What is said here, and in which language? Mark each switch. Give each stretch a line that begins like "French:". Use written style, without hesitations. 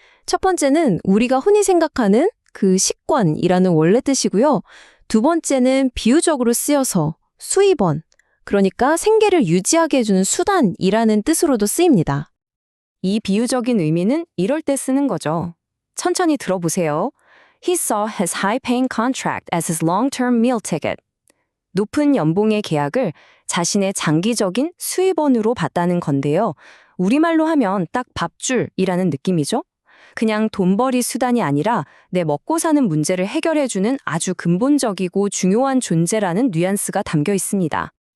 Korean: 첫 번째는 우리가 흔히 생각하는 그 식권이라는 원래 뜻이고요. 두 번째는 비유적으로 쓰여서 수입원, 그러니까 생계를 유지하게 해주는 수단이라는 뜻으로도 쓰입니다. 이 비유적인 의미는 이럴 때 쓰는 거죠. 천천히 들어보세요.
English: He saw his high-paying contract as his long-term meal ticket.
Korean: 높은 연봉의 계약을 자신의 장기적인 수입원으로 봤다는 건데요. 우리말로 하면 딱 밥줄이라는 느낌이죠. 그냥 돈벌이 수단이 아니라 내 먹고 사는 문제를 해결해주는 아주 근본적이고 중요한 존재라는 뉘앙스가 담겨 있습니다.